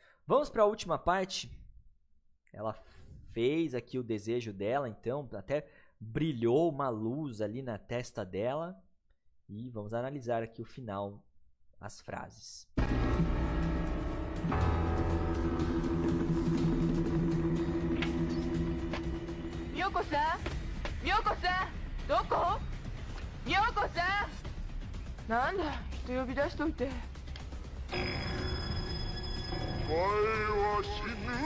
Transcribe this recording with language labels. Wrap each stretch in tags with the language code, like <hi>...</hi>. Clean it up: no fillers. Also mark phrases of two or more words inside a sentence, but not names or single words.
<pt>Vamos para a última parte. Ela fez aqui o desejo dela, então até brilhou uma luz ali na testa dela. E vamos analisar aqui o final, as frases.</pt> <ja>Miyoko-san? みよこさん？どこ？みよこさん? なんだ、人呼び出しといて。お前は死ぬ。</ja>